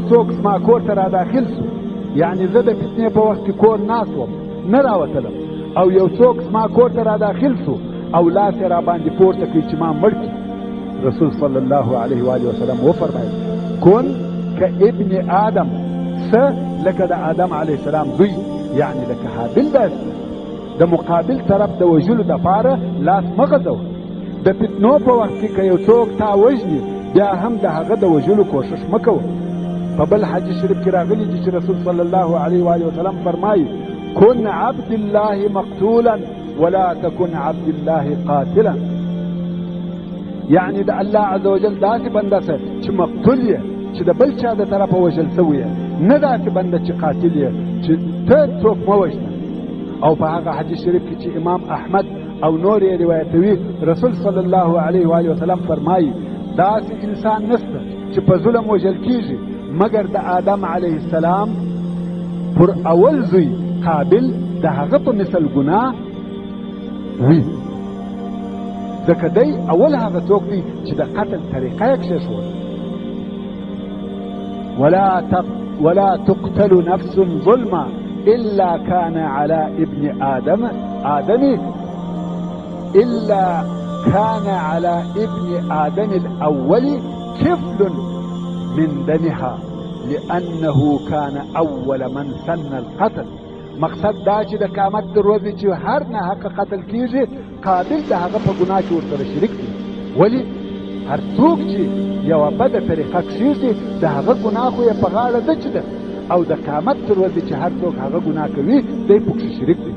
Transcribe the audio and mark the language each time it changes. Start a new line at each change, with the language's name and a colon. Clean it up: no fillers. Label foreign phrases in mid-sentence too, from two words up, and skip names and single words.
Pashto: څوک زما کور ته را داخل سو یعنی زه د فتنې په وخت کې کور ناست وم نه راوتلم او یو څوک زما کور ته را داخل سو او لاس یې را باندې پورته کړي چې ما مړ کړي رسول
Arabic: صلی الله علیه و آله وسلم
Pashto: وفرمایل
Arabic: کن كابن آدم
Pashto: س لکه د آدم
Arabic: علیه السلام
Pashto: زوی، یعنی لکه حابل داسې د مقابل طرف د وژلو دپاره لاس مه غځوه. د فتنو په وخت کې که یو څوک تا وژني بیا هم د هغه د وژلو کوشش مه کوه. په بل حدیث شریف کې راغلی دي چې رسول
Arabic: صلی الله علیه و وسلم
Pashto: فرمایي
Arabic: کن عبد الله مقتولا ولا تكن عبد الله قاتلا،
Pashto: یعنی د الله
Arabic: عز وجل
Pashto: داسې بنده سه چې مقتول یې، چې د بل چا د طرفه وژل سوی یې، نه داسې بنده چې قاتل یې چې ته څوک مه وژنه. او په هغه حدیث شریف کې چې امام احمد او نور یې روایتوي رسول
Arabic: صلی الله علیه و وسلم
Pashto: فرمایي داسې انسان نشته چې په ظلم وژل کیږي مگر د آدم
Arabic: علیه السلام
Pashto: پر اول زوی قابل د هغه په مثل ګناه وي، ځکه دی اول هغه څوک دی چې د قتل طریقه یې کښېښوده.
Arabic: ولا تقتل نفس ظلما إلا كان على ابن آدم إلا كان على ابن آدم الأول كفل من دمها لأنه كان أول من سن القتل.
Pashto: مقصد دا چې د قیامت د ورځې چې هر نه حق قتل کیږي قابل د هغه په ګناه کې ورسره شریک دی. ولې هر څوک چې یوه بده طریقه کښېږدي د هغه ګناه خو یې په غاړه ده چې ده، او د قیامت تر ورځې چې هر څوک هغه ګناه کوي دی پکښې شریک دی.